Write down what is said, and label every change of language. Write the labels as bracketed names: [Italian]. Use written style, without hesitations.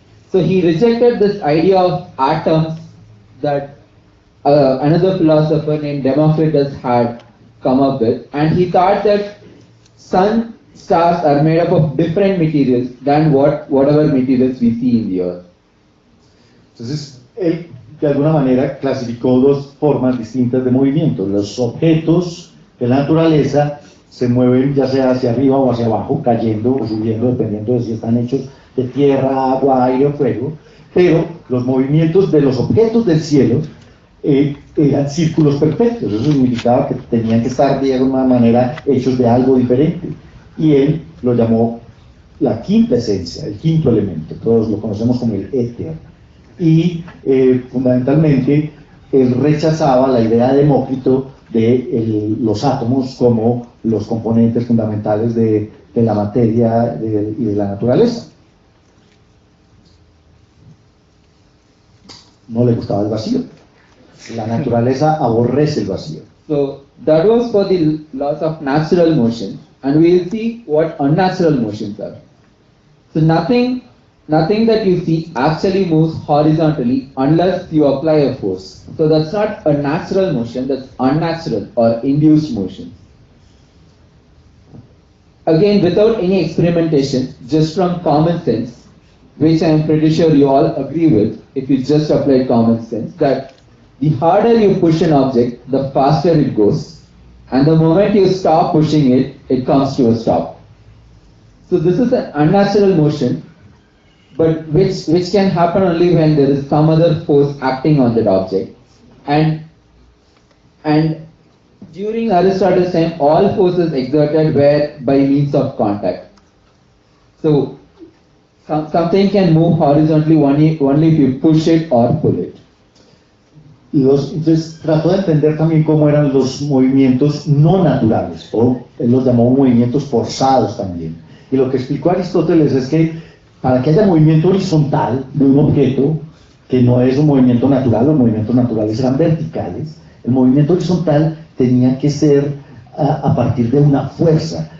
[English] So he rejected this idea of atoms that another philosopher named Democritus had come up with, and he thought that stars are made up of different materials than whatever materials we see in the earth. [Spanish] Entonces, él de alguna manera clasificó 2 formas distintas de movimiento. Los objetos de la naturaleza se mueven ya sea hacia arriba o hacia abajo, cayendo o subiendo, dependiendo de si están hechos de tierra, agua, aire o fuego, pero los movimientos de los objetos del cielo eran círculos perfectos. Eso significaba que tenían que estar de alguna manera hechos de algo diferente. Y él lo llamó la quinta esencia, el quinto elemento. Todos lo conocemos como el éter. Y fundamentalmente él rechazaba la idea de Demócrito de los átomos como los componentes fundamentales de la materia y de la naturaleza. No le gustaba el vacío. La naturaleza aborrece el vacío. [English] So that was for the laws of natural motion, and we will see what unnatural motions are. So nothing that you see actually moves horizontally unless you apply a force. So that's not a natural motion, that's unnatural or induced motion. Again, without any experimentation, just from common sense, which I am pretty sure you all agree with, if you just apply common sense, that the harder you push an object, the faster it goes, and the moment you stop pushing it, it comes to a stop. So this is an unnatural motion, but which can happen only when there is some other force acting on that object. And during Aristotle's time, all forces exerted were by means of contact. So something can move horizontally only if you push it or pull it. [Spanish] Entonces trató de entender también cómo eran los movimientos no naturales, o él los llamó movimientos forzados también. Y lo que explicó Aristóteles es que para que haya movimiento horizontal de un objeto, que no es un movimiento natural, los movimientos naturales eran verticales, el movimiento horizontal tenía que ser a partir de una fuerza.